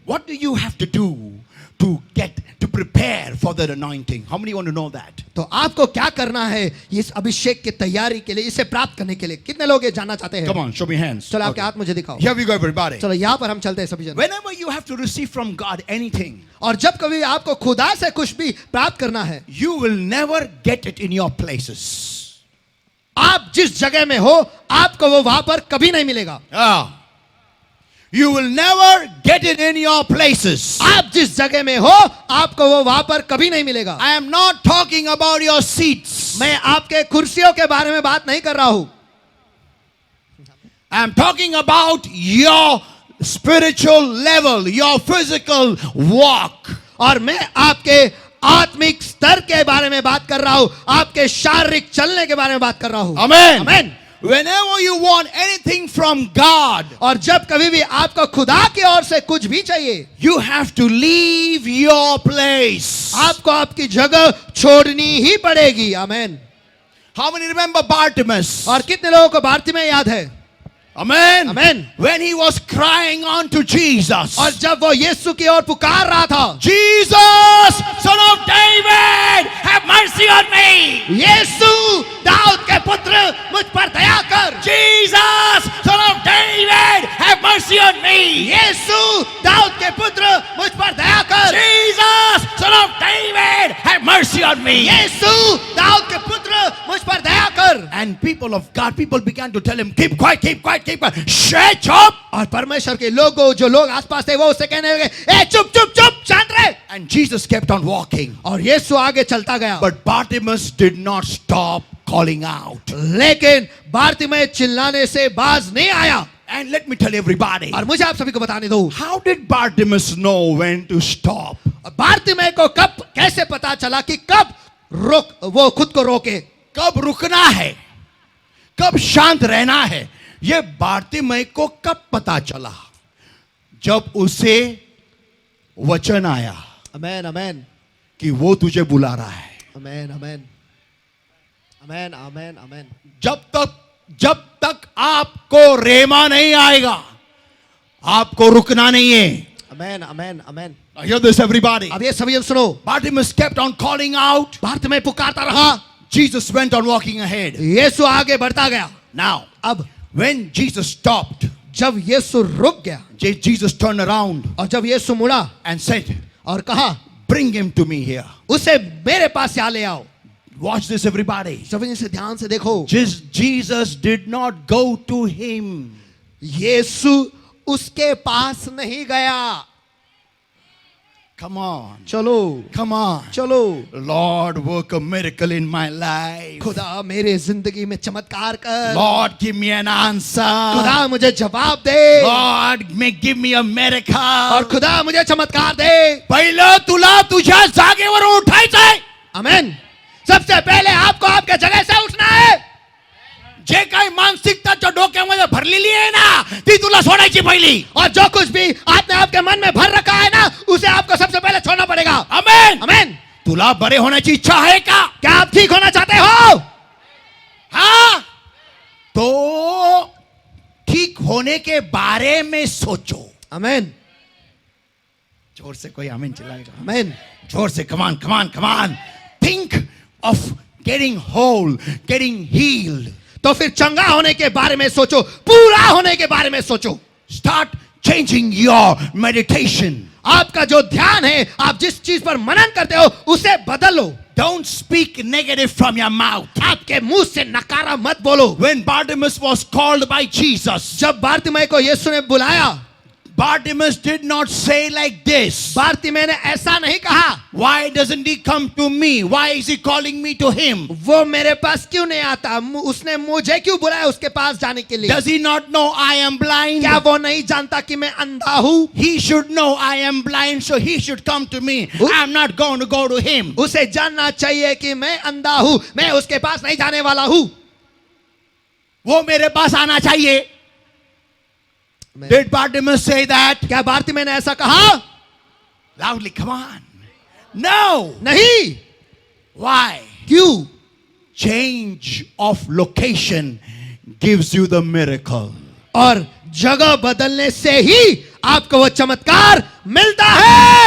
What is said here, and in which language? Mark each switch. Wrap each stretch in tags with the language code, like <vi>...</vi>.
<en>What do you have to do to prepare for that anointing? How many want to know that?</en> <hi>तो आपको क्या करना है इस अभिषेक की तैयारी के लिए, इसे प्राप्त करने के लिए? कितने लोग ये जानना चाहते हैं?</hi> <en>Come on, show me hands.</en> <hi>चलो आपके</hi> <en>Okay.</en> <hi>हाथ मुझे दिखाओ.</hi> <en>Here we go everybody.</en> <hi>चलो यहाँ पर हम चलते हैं सभी जन.</hi> <en>Whenever you have to receive from God anything,</en> <hi>और जब कभी आपको खुदा से कुछ भी प्राप्त करना है,</hi> <en>you will never get it in your places.</en> <hi>आप जिस जगह में हो आपको वो वहां पर कभी नहीं मिलेगा.</hi> <en>You will never get it in your places.</en> <hi>आप जिस जगह में हो आपको वो वहां पर कभी नहीं मिलेगा.</hi> <en>I am not talking about your seats.</en> <hi>मैं आपके कुर्सियों के बारे में बात नहीं कर रहा हूं.</hi> <en>I am talking about your spiritual level, your physical walk.</en> <hi>और मैं आपके आत्मिक स्तर के बारे में बात कर रहा हूं, आपके शारीरिक चलने के बारे में बात कर रहा हूं.</hi> <en>Amen. Amen. Whenever you want anything from God,</en> <hi>और जब कभी भी आपको खुदा की ओर से कुछ भी चाहिए,</hi> <en>you have to leave your place.</en> <hi>आपको आपकी जगह छोड़नी ही पड़ेगी. आमेन.</hi> <en>How many remember Bartimaeus?</en> <hi>और कितने लोगों को बारतिमेय याद है?</hi> <en>Amen. Amen. When he was crying unto Jesus.</en> <hi>और जब वो यीशु की ओर पुकार रहा था,</hi> <en>Jesus, son of David, have mercy on me.</en> <hi>यीशु दाऊद के पुत्र मुझ पर दया कर.</hi> <en>Jesus, son of David, have mercy on me.</en> <hi>यीशु दाऊद के पुत्र मुझ पर दया कर.</hi> <en>Jesus, son of David, have mercy on me.</en> <hi>यीशु दाऊद के पुत्र मुझ पर दया कर.</hi> <en>And people of God, people began to tell him, keep quiet, keep quiet, keep quiet. Shut up.</en> <hi>और परमेश्वर के लोगों, जो लोग आसपास थे, वो उससे कहने लगे, ए चुप चुप चुप, शांत रहे.</hi> <en>And Jesus kept on walking.</en> <hi>और यीशु आगे चलता गया.</hi> <en>But Bartimaeus did not stop calling out.</en> <hi>लेकिन बारतिमेय चिल्लाने से बाज नहीं आया.</hi> <en>And let me tell everybody,</en> <hi>और मुझे आप सभी को बताने दो,</hi> <en>how did Bartimaeus know when to stop?</en> <hi>बारतिमेय को कब कैसे पता चला कि कब वो खुद को रोके, कब रुकना है, कब शांत रहना है? ये बारतिमेय को कब पता चला? जब उसे वचन आया. Amen amen. कि वो तुझे बुला रहा है. Amen amen amen amen amen. जब तक आपको रेमा नहीं आएगा, आपको रुकना नहीं है. Amen amen amen.</hi> <en>Hear this everybody.</en> <hi>अब ये सभी जन सुनो.</hi> <en>Bartimaeus kept on calling out.</en> <hi>बारतिमेय पुकारता रहा.</hi> <en>Jesus went on walking ahead.</en> <hi>यीशु आगे बढ़ता गया.</hi> <en>Now,</en> <hi>अब</hi> <en>when Jesus stopped,</en> <hi>जब यीशु रुक गया,</hi> <en>Jesus turned around</en> <hi>और जब यीशु मुड़ा</hi> <en>and said,</en> <hi>और कहा,</hi> <en>bring him to me here.</en> <hi>उसे मेरे पास यहाँ ले आओ.</hi> <en>Watch this everybody.</en> <hi>सभी से ध्यान से देखो.</hi> <en>Jesus did not go to him.</en> <hi>यीशु उसके पास नहीं गया.</hi> <en>Come on.</en> <hi>चलो,</hi> <en>Come on.</en> <hi>चलो.</hi> <en>Lord, work a miracle in my life.</en> <hi>खुदा मेरे जिंदगी में चमत्कार कर.</hi> <en>Lord, give me an answer.</en> <hi>खुदा मुझे जवाब दे.</hi> <en>Lord, give me a miracle.</en> <hi>और खुदा मुझे चमत्कार दे.</hi> <mr>पहिलं तुला तुझ्या जागेवरून उठायचंय. आमेन.</mr> <hi>सबसे पहले आपको आपके जगह से उठना है.</hi> <mr>जे काही मानसिकता जो डोक्यामध्ये भरलेली आहे ना, ती तुला सोडायची पहिली.</mr> <hi>और जो कुछ भी आपने आपके मन में भर रखा है ना, उसे आपको सबसे पहले छोड़ना पड़ेगा. आमेन. आमेन.</hi> <mr>तुला बरे होण्याची इच्छा आहे का?</mr> <hi>क्या आप ठीक होना चाहते हो? हाँ, तो ठीक होने के बारे में सोचो. आमीन, जोर से कोई आमीन चिल्लाएगा. आमीन. जोर से,</hi> <en>come on, come on, come on. Think of getting whole, getting healed.</en> <hi>तो फिर चंगा होने के बारे में सोचो, पूरा होने के बारे में सोचो.</hi> <en>Start changing your meditation.</en> <hi>आपका जो ध्यान है, आप जिस चीज पर मनन करते हो उसे बदलो.</hi> <en>Don't speak negative from your mouth.</en> <hi>आपके मुंह से नकारा मत बोलो.</hi> <en>When Bartimaeus was called by Jesus,</en> <hi>जब बारतिमै को यीशु ने बुलाया,</hi> <en>Bartimaeus did not say like this.</en> <hi>बारतिमै ने ऐसा नहीं कहा,</hi> <en>Why doesn't he come to me? Why is he calling me to him?</en> <hi>वो मेरे पास क्यों नहीं आता, उसने मुझे क्यों बुलाया उसके पास जाने के लिए.</hi> <en>Does he not know I am blind?</en> <hi>क्या वो नहीं जानता कि मैं अंधा हूँ?</hi> <en>He should know I am blind, so he should come to me. I'm not going to go to him.</en> <hi>उसे जानना चाहिए कि मैं अंधा हूँ, मैं उसके पास नहीं जाने वाला हूँ. वो मेरे पास आना चाहिए.</hi> <en>Did Bartimaeus say that?</en> <hi>क्या बारतिमै ने ऐसा कहा?</hi> <en>Loudly, come on. No.</en> <hi>नहीं.</hi> <en>Why?</en> <hi>क्यों?</hi> <en>Change of location gives you the miracle.</en> <hi>और जगह बदलने से ही आपको वो चमत्कार मिलता है.</hi>